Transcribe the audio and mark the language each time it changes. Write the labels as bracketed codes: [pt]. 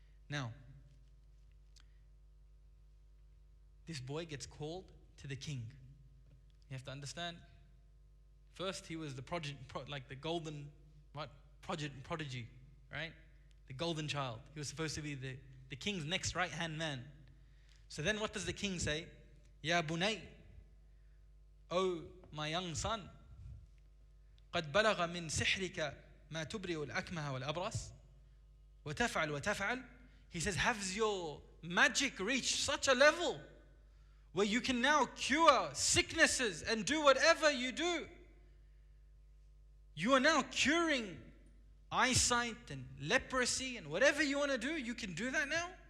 [en] Now, this boy gets called to the king. You have to understand, first he was the golden prodigy, right? The golden child. He was supposed to be the king's next right-hand man. So then what does the king say? [ar] Ya bunay, [en] O my young son, [ar] قد بلغ من سحرك ما تبرئ الأكمه والأبرص وتفعل وتفعل. [en] He says, has your magic reached such a level where you can now cure sicknesses and do whatever you do? You are now curing eyesight and leprosy and whatever you want to do, you can do that now?